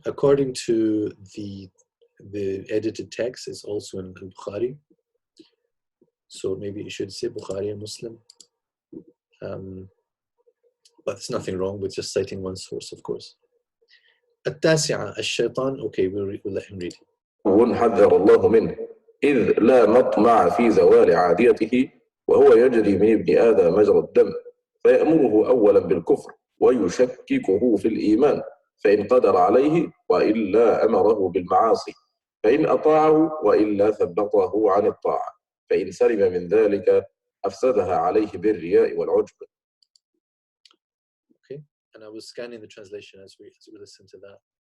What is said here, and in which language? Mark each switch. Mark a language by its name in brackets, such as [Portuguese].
[English] According to the edited text, it's also in Al-Bukhari. So maybe you should say Bukhari and Muslim. But there's nothing wrong with just citing one source, of course. [Arabic] التاسعة الشيطان. [English] Okay, we'll let him read. [Arabic] حذر الله منه إذ لا مطمع في زوال عاديته وهو يجري من ابن آدم مجرى الدم فيأمره أولا بالكفر ويشككه في الإيمان فإن قدر عليه وإلا أمره بالمعاصي فإن أطاعه وإلا ثبطه عن الطاعة فإن سلم من ذلك أفسدها عليه بالرياء والعجب. [English] Okay, and I was scanning the translation as we listen to that.